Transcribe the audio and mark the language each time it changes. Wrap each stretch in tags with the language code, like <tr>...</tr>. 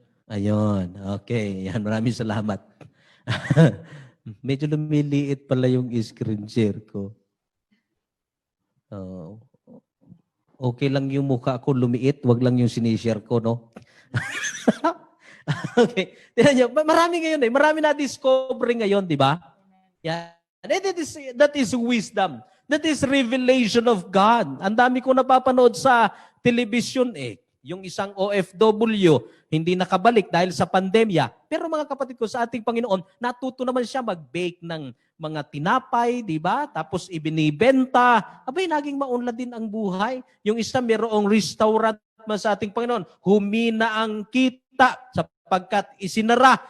<tl>Ayun. Okay. Yan, maraming salamat. Medyo lumiliit pala yung screen share ko. Oh. Okay lang yung mukha ko lumiit, wag lang yung sinishare ko, no? Okay. Tignan nyo, marami ngayon eh. Marami na-discover ngayon, di ba?</tl> <en>Yeah. That is wisdom. That is revelation of God.</en> <tl>Ang dami ko napapanood sa television eh. Yung isang OFW, hindi nakabalik dahil sa pandemya. Pero mga kapatid ko, sa ating Panginoon, natuto naman siya mag-bake ng mga tinapay, di ba? Tapos ibinibenta. Abay, naging maunlad din ang buhay. Yung isa, mayroong restaurant man sa ating Panginoon. Humina ang kita sapagkat isinara.</tl>